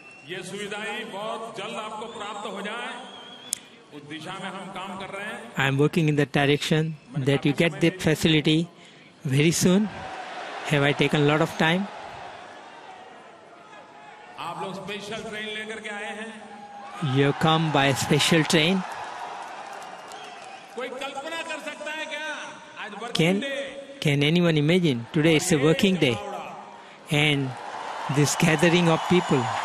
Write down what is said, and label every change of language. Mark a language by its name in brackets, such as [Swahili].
[Hindi] ये सुविधाएं बहुत जल्द आपको प्राप्त हो जाए, उस दिशा में हम काम कर रहे हैं. [English] I am working in that direction that you get that facility very soon. Have I taken a lot of time? [Hindi] आप लोग स्पेशल ट्रेन लेकर के आए हैं. [English] You have come by a special train. [Hindi] कोई कल्पना कर सकता है क्या? [English] आज working day. Can anyone imagine? Today it's a working day. And this gathering of people.